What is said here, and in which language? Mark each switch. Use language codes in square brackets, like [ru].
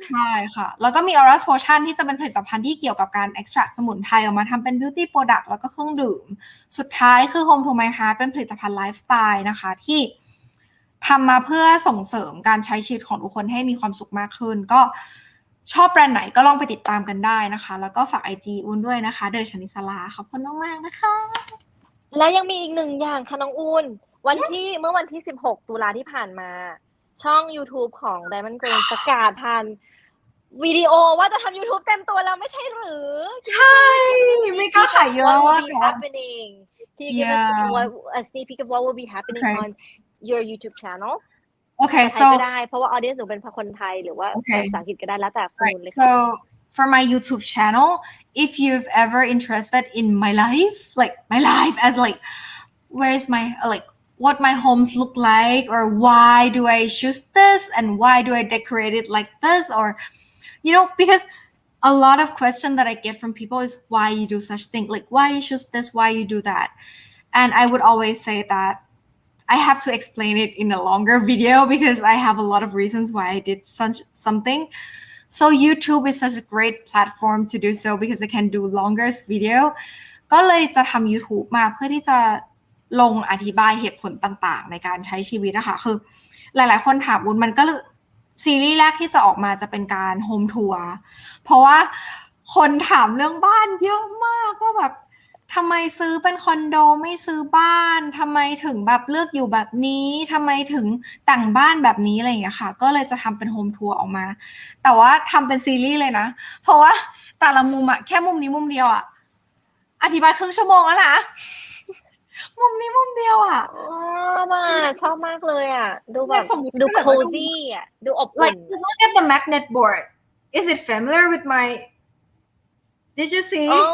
[th] ใช่ค่ะแล้วก็มี Aura Potion ที่จะเป็นผลิตภัณฑ์ที่เกี่ยวกับการ extract สมุนไพรออกมาทำเป็น beauty product แล้วก็เครื่องดื่มสุดท้ายคือ Home to My Heart เป็นผลิตภัณฑ์ไลฟ์สไตล์นะคะที่ทำมาเพื่อส่งเสริมการใช้ชีวิตของทุกคนให้มีความสุขมากขึ้นก็ชอบแบรนด์ไหนก็ลองไปติดตามกันได้นะคะแล้วก็ฝาก IG อุ้นด้วยนะคะเดชนิสลาขอบคุณมากๆนะคะ และยังมีอีกหนึ่งอย่างค่ะน้องอูนเมื่อวันที่16ตุลาที่ผ่านมาช่อง YouTube ของ Diamond Grain ประกาศผ่านวิดีโอว่าจะทำ YouTube เต็มตัวแล้วไม่ใช่หรือ ใช่ไม่กล้าขายเยอะ [en] What will be happening Can you give us a sneak peek of what will be happening on your YouTube channel Okay, so [th] ก็ได้เพราะว่า audience หนูเป็นคนไทยหรือว่าภาษาอังกฤษก็ได้แล้วแต่คุณเลยค่ะ [en] So for my YouTube channel, if you've ever interested in my life, like my life as like where's my like what my homes look like or why do I choose this and why do I decorate it like this or you know because a lot of question that I get from people is why you do such thing like why you choose this why you do that and I would always say that I have to explain it in a longer video because I have a lot of reasons why I did such something. So YouTube is such a great platform to do so because I can do longer video. [th] ก็เลยจะทำ YouTube มาเพื่อที่จะลงอธิบายเหตุผลต่างๆในการใช้ชีวิตนะคะคือหลายๆคนถามวุ้นมันก็ซีรีส์แรกที่จะออกมาจะเป็นการโฮมทัวร์เพราะว่า คนถามเรื่องบ้านเยอะมากว่าแบบทำไมซื้อเป็นคอนโดไม่ซื้อบ้านทำไมถึงแบบเลือกอยู่แบบนี้ทำไมถึงแต่งบ้านแบบนี้อะไรอย่างเงี้ยค่ะก็เลยจะทำเป็นโฮมทัวร์ออกมาแต่ว่าทำเป็นซีรีส์เลยนะเพราะว่าแต่ละมุมอะแค่มุมนี้มุมเดียวอะอธิบายครึ่งชั่วโมงแล้วนะมุมนี้มุมเดียวอะ ชอบมากเลยอะดูแบบดู cozy อะดูอบอุ่น [en] Like look at the magnet board is it familiar with my Did you see